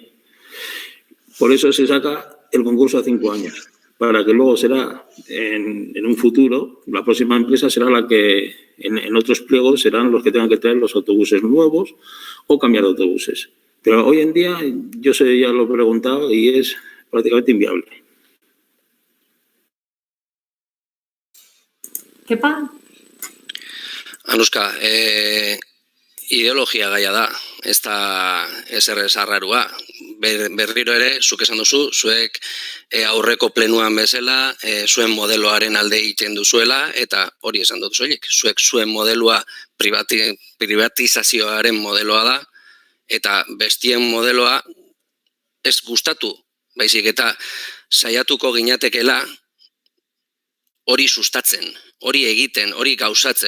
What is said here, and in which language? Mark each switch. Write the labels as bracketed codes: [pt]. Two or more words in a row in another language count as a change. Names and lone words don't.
[es] Por eso se saca el concurso a 5 años, para que luego será en un futuro, la próxima empresa será la que en otros pliegos serán los que tengan que traer los autobuses nuevos o cambiar de autobuses. Pero hoy en día, yo ya lo he preguntado y es prácticamente inviable. [eu] Kepa? Anuska, ideologia gaia da, ez da ezer arrarua. Berriro ere, zuk esan duzu, zuek aurreko plenuan bezala, zuen modeloaren alde egiten duzuela, eta hori esan dut soilik, zuen modeloa privatizazioaren modeloa da, eta bestien modeloa ez gustatu, baizik eta saiatuko ginatekela hori sustatzen, hori egiten, hori gauzatzen.